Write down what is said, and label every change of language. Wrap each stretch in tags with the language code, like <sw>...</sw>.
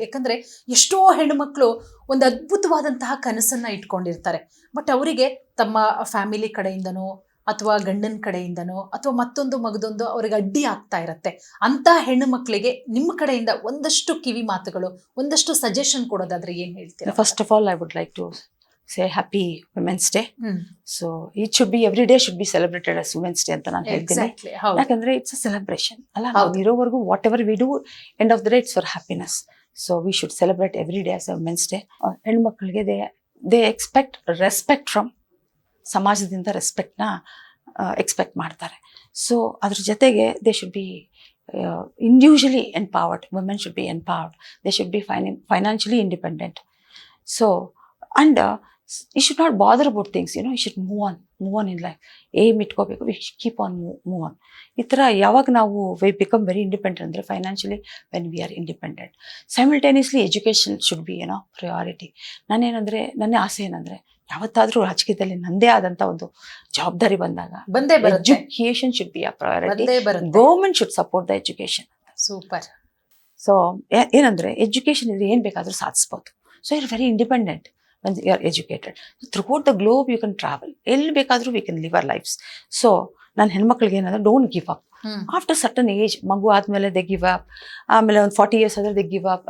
<kn>ಯಾಕಂದ್ರೆ ಎಷ್ಟೋ ಹೆಣ್ಣು ಮಕ್ಕಳು ಒಂದು ಅದ್ಭುತವಾದಂತಹ ಕನಸನ್ನ ಇಟ್ಕೊಂಡಿರ್ತಾರೆ, ಬಟ್ ಅವರಿಗೆ ತಮ್ಮ ಫ್ಯಾಮಿಲಿ ಕಡೆಯಿಂದನೋ ಅಥವಾ ಗಂಡನ ಕಡೆಯಿಂದನೋ ಅಥವಾ ಮತ್ತೊಂದು ಮಗದೊಂದು ಅವ್ರಿಗೆ ಅಡ್ಡಿ ಆಗ್ತಾ ಇರತ್ತೆ, ಅಂತ ಹೆಣ್ಣು ಮಕ್ಕಳಿಗೆ ನಿಮ್ಮ ಕಡೆಯಿಂದ ಒಂದಷ್ಟು ಕಿವಿ ಮಾತುಗಳು, ಒಂದಷ್ಟು ಸಜೆಷನ್ ಕೊಡೋದಾದ್ರೆ ಏನ್ ಹೇಳ್ತೀರಾ?</kn> <en>First of all I would like to say happy women's day. So it should be, every day should be celebrated as women's day</en> <kn>ಅಂತ ನಾನು ಹೇಳ್ತೀನಿ.</kn> <en>ಯಾಕಂದ್ರೆ it's a celebration ಅಲ್ಲ,</en> <kn>ನಾವು ಇರೋವರೆಗೂ</kn> <en>Whatever we do, end of the day it's for happiness. So we should celebrate every day as a women's day. ಹೆಣ್ಮಕ್ಳಿಗೆ they expect respect from</en> <kn>ಸಮಾಜದಿಂದ, ರೆಸ್ಪೆಕ್ಟ್ನ expect ಮಾಡ್ತಾರೆ. ಸೊ ಅದ್ರ ಜೊತೆಗೆ</kn> <en>They should be individually empowered. Women should be empowered. They should be financially independent. So and you should not bother about things, you know, you should move on in life. Aim ಇಟ್ಕೋಬೇಕು, we should keep on move on.</en> <kn>ಈ ಥರ ಯಾವಾಗ ನಾವು</kn> <en>we become very independent ಅಂದರೆ financially, when we are independent. Simultaneously education should be, you know, priority.</en> <kn>ನನ್ನ ಆಸೆ ಏನಂದರೆ ಯಾವತ್ತಾದರೂ ರಾಜಕೀಯದಲ್ಲಿ ನಂದೇ ಆದಂಥ ಒಂದು ಜವಾಬ್ದಾರಿ ಬಂದಾಗ</kn> <en>Education should be a priority. Government should support the education. Super.</en> <kn>So ಏನಂದರೆ ಎಜುಕೇಶನ್ ಇದ್ರೆ ಏನು ಬೇಕಾದರೂ ಸಾಧಿಸ್ಬೋದು.</kn> <en>So you're very independent when you are educated. Throughout the globe you can travel.</en> <kn>ಎಲ್ಲಿ ಬೇಕಾದರೂ</kn> <en>we can live our lives.</en> <kn>So ನಾನು ಹೆಣ್ಮಕ್ಳಿಗೆ ಏನಂದ್ರೆ</kn> <en>Don't give up. After certain age,</en> <kn>ಮಗು ಆದಮೇಲೆ</kn> <en>They give up.</en> <kn>ಆಮೇಲೆ ಒಂದು</kn> <en>40 years ಆದ್ರೆ they give up.</en>